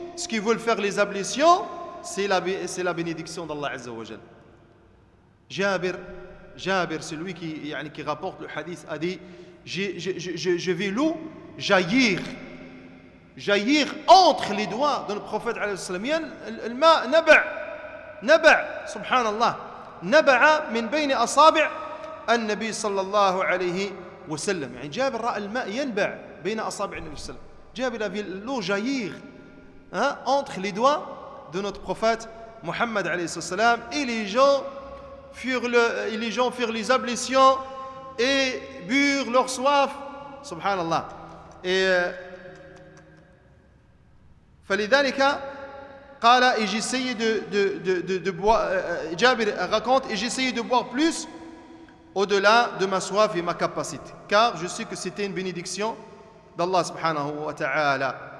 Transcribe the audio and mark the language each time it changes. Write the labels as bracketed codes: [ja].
[fr] Ce qu'ils veulent faire les ablutions, c'est la bénédiction d'Allah Azza wa Jal. Jabir, celui qui rapporte le hadith, a dit, je vais l'eau jaillir entre les doigts de notre prophète alayhi salam. [ar] الماء نبع سبحان الله نبع من بين أصابع النبي صلى الله عليه وسلم. جابر رأى الماء ينبع بين أصابع النبي صلى الله عليه وسلم. [fr] Jabir a vu l'eau jaillir entre les doigts de notre prophète Mohammed alayhi salam, et les gens firent les ablutions et burent leur soif, subhanallah. Et [ar] فلذلك قال, [fr] et j'essayais de boire, Jabir raconte, et j'essayais de boire plus au-delà de ma soif et ma capacité, car je sais que c'était une bénédiction d'Allah subhanahu wa ta'ala.